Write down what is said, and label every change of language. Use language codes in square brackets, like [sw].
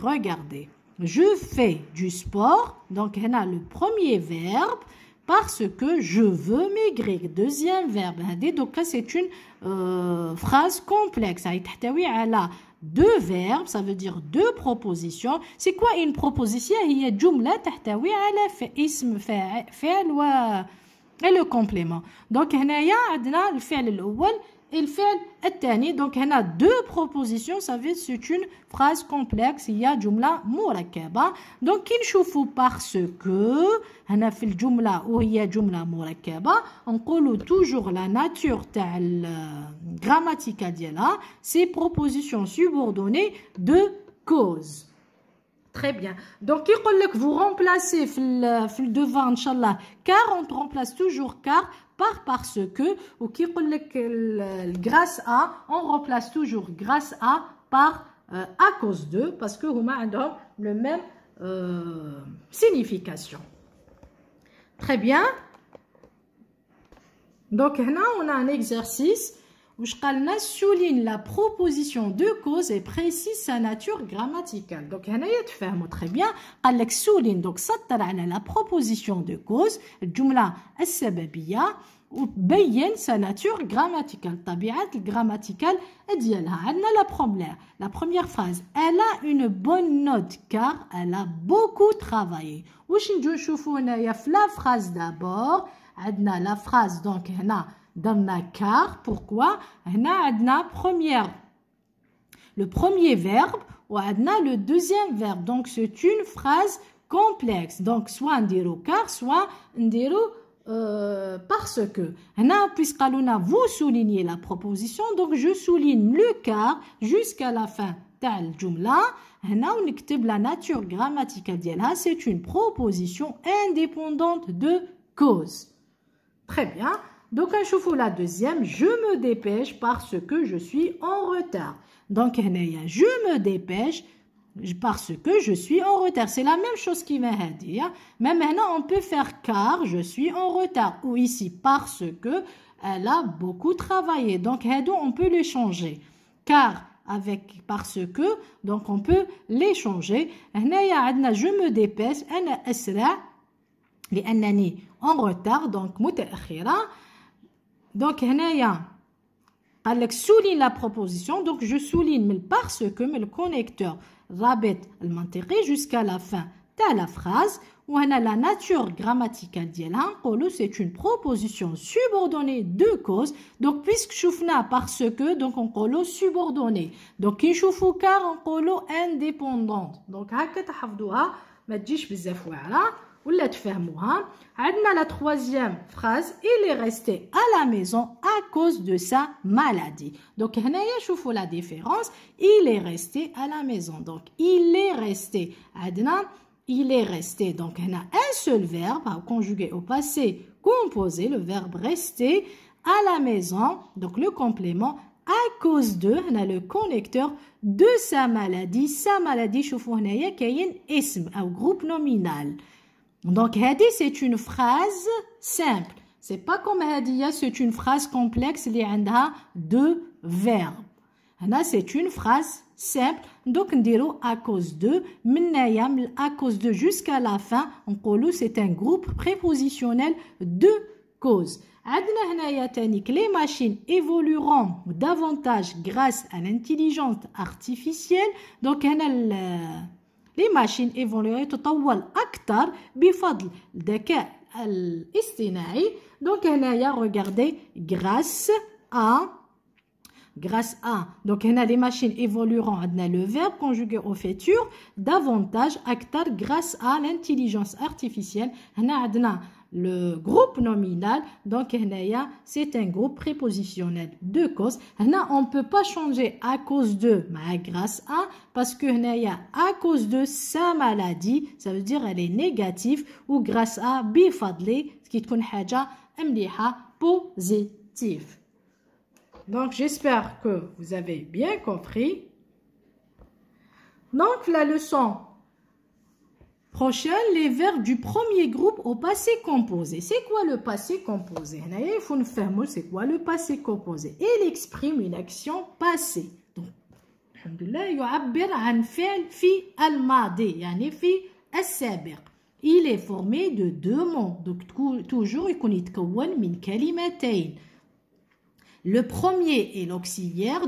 [fr] Regardez je fais du sport donc هنا le premier verbe parce que je veux maigrir. Deuxième verbe donc c'est une phrase complexe [ar] تحتوي على [fr] deux verbes ça veut dire deux propositions. C'est quoi une proposition [ar] هي جملة تحتوي على اسم فعل و [fr] le complément. [ar] donc هنايا عندنا الفعل الأول الفعل الثاني. [fr] donc هنا deux propositions ça veut c'est une phrase complexe [ar] هي جملة مركبة. donc كي نشوفوا parce que هنا في الجملة وهي جملة مركبة نقولوا toujours la nature تاع الجراماتيكال ديالها [fr] c'est proposition subordonnée de cause. Très bien. Donc, vous remplacez le devant, Inch'Allah, car on remplace toujours car par parce que, ou qui grâce à, on remplace toujours grâce à par à cause de, parce que [ar] huma [fr] ont le même signification. Très bien. Donc, là, on a un exercice. souligne la proposition de cause et précise sa nature grammaticale. Donc, [ar] هنايا تفهموا [fr] très bien. [ar] قال لك [fr] souligne donc [ar] سطر على [fr] la proposition de cause [ar] الجملة السببية وبين [fr] sa nature grammaticale [ar] الطبيعة الجراماتيكال ديالها. [fr] عندنا la première phrase elle a une bonne note car elle a beaucoup travaillé. [ar] واش نجيو نشوفوا هنايا في [fr] la phrase d'abord [ar] عندنا [fr] la phrase donc [ar] هنا درنا car. [fr] Pourquoi هنا عندنا le premier verbe [ar] وعندنا [fr] le deuxième verbe. Donc c'est une phrase complexe. Donc soit [ar] نديرو car soit نديرو [fr] parce que puisqu'aluna vous soulignez la proposition, donc je souligne le car jusqu'à la fin [ar] تاع الجملة. هنا ونكتب [fr] la nature grammaticale [ar] ديالها, [fr] c'est une proposition indépendante de cause. Très bien. Donc [ar] نشوفوا [fr] la deuxième, je me dépêche parce que je suis en retard. Donc [ar] هنايا [fr] je me dépêche parce que je suis en retard. C'est la même chose qui m'a dit. Mais maintenant, on peut faire car je suis en retard. Ou ici, parce que elle a beaucoup travaillé. Donc, on peut les changer. Car avec parce que, donc on peut les changer. Je me dépêche. [ar] أنا أسرع لأنني [fr] en retard. Donc, [ar] متأخرة. [fr] Donc, [ar] هنايا قال لك [fr] souligne la proposition. Donc, je souligne parce que le connecteur [ar] رابط المنطقي [fr] jusqu'à la fin de la phrase. [ar] وهنا [fr] la nature grammaticale [ar] ديالها نقولوا [fr] c'est une proposition subordonnée de cause. Donc puisque [ar] شوفنا [fr] parce que donc [ar] نقولوا [fr] subordonnée. Donc [ar] كي نشوفوا [fr] car [ar] نقولوا [fr] indépendante. [ar] Donc هكا تحفظوها ما تجيش بزاف واعره ولا تفهموها. عندنا [fr] la troisième phrase, il est resté à la maison à cause de sa maladie. Donc [ar] هنايا شوفوا [fr] la différence, il est resté à la maison. Donc il est resté. [ar] عندنا [fr] il est resté. Donc [ar] هنا [fr] un seul verbe conjugué au passé composé, le verbe rester à la maison. Donc le complément à cause de, [ar] هنا [fr] le connecteur de sa maladie. Sa maladie [ar] شوفوا هنايا كاين اسم أو [fr] groupe nominal. Donc, هذه c'est une phrase simple. C'est pas comme هذه, c'est une phrase complexe [ar] اللي عندها [fr] deux verbes. هنا c'est une phrase simple. Donc, [ar] نديرو [fr] à cause de. [ar] منايا [fr] à cause de jusqu'à la fin. [ar] نقولو [fr] c'est un groupe prépositionnel de cause. [ar] عندنا هنايا تاني [fr] que les machines évolueront davantage grâce à l'intelligence artificielle. [ar] Donc, هنا [fr] les machines évoluent [ar] تطور أكثر بفضل الذكاء الاصطناعي. [fr] Donc [ar] هنايا [fr] regardez grâce à. Donc هنا les machines évolueront. [ar] عندنا [fr] le verbe conjugué au futur davantage [ar] أكثر [fr] grâce à l'intelligence artificielle. [ar] هنا عندنا [fr] le groupe nominal. Donc [ar] هنايا [fr] c'est un groupe prépositionnel de cause. [ar] هنا [fr] on peut pas changer à cause de [ar] مع [fr] grâce à [ar] parce que هنايا [fr] à cause de sa maladie ça veut dire elle est négative ou grâce à [ar] بفضل [fr] qui [ar] تكون حاجة مليحة [fr] positive. Donc j'espère que vous avez bien compris. Donc la leçon prochaine, les verbes du premier groupe au passé composé. C'est quoi le passé composé? Il faut nous faire c'est quoi le passé composé? Il exprime une action passée. Donc, [ar] alhamdoulilah, يعبر عن فعل في الماضي يعني في السابق. [fr] Il est formé de deux mots. Donc, toujours [ar] يكون يتكون من كلمتين. [fr] Le premier est l'auxiliaire.